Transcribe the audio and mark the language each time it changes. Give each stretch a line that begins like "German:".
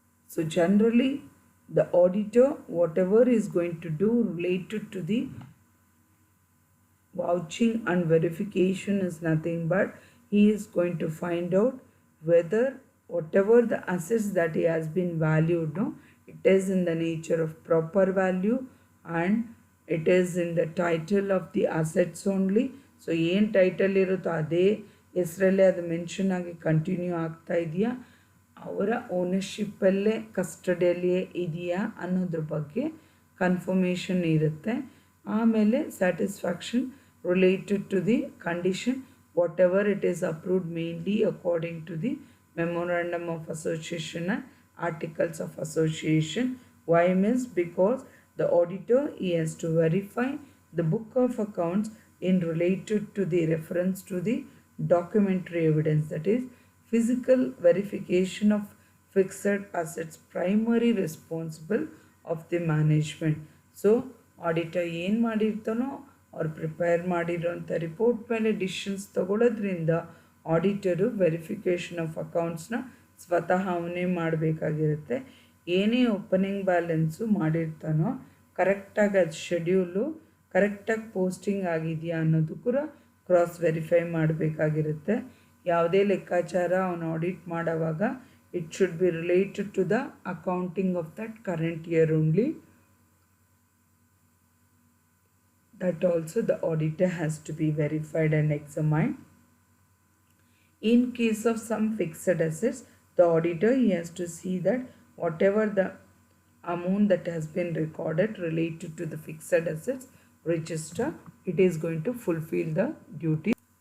English: So generally, the auditor, whatever is going to do related to the vouching and verification is nothing but he is going to find out whether whatever the assets that he has been valued, no, it is in the nature of proper value and it is in the title of the assets only.
Kannada: So ಏನು title ಇರುತ್ತೋ ಅದೇ ಹೆಸರಲ್ಲೇ ಅದು mention ಆಗಿ continue ಆಗ್ತಾ ಇದೆಯಾ, ಅವರ ಓನರ್ಶಿಪ್ಪಲ್ಲೇ ಕಸ್ಟಡಿಯಲ್ಲಿಯೇ ಇದೆಯಾ ಅನ್ನೋದ್ರ ಬಗ್ಗೆ ಕನ್ಫರ್ಮೇಷನ್ ಇರುತ್ತೆ. ಆಮೇಲೆ
English: Satisfaction related to the condition whatever it is approved mainly according to the memorandum of association and articles of association. Why means because the auditor he has to verify the book of accounts in related to the reference to the documentary evidence, that is physical verification of fixed assets primary responsible of the management.
Kannada: So auditor ಏನು ಮಾಡಿರ್ತಾನೋ ಅವ್ರು prepare ಮಾಡಿರೋಂಥ report ಮೇಲೆ decisions ತಗೊಳ್ಳೋದ್ರಿಂದ auditor verification of ಅಕೌಂಟ್ಸ್ನ ಸ್ವತಃ ಅವನೇ ಮಾಡಬೇಕಾಗಿರುತ್ತೆ. ಏನೇ opening balance ಮಾಡಿರ್ತಾನೋ ಕರೆಕ್ಟಾಗಿ ಅದು schedule ಕರೆಕ್ಟಾಗಿ ಪೋಸ್ಟಿಂಗ್ ಆಗಿದೆಯಾ ಅನ್ನೋದು ಕೂಡ ಕ್ರಾಸ್ ವೆರಿಫೈ ಮಾಡಬೇಕಾಗಿರುತ್ತೆ. ಯಾವುದೇ ಲೆಕ್ಕಾಚಾರ ಅವನು ಆಡಿಟ್ ಮಾಡೋವಾಗ
English: It should be related to the accounting of that current year only. That also the auditor has to be verified and examined. In case of some fixed assets, the auditor he has to see that whatever the amount that has been recorded related to the fixed assets register, it is going to fulfill the duty.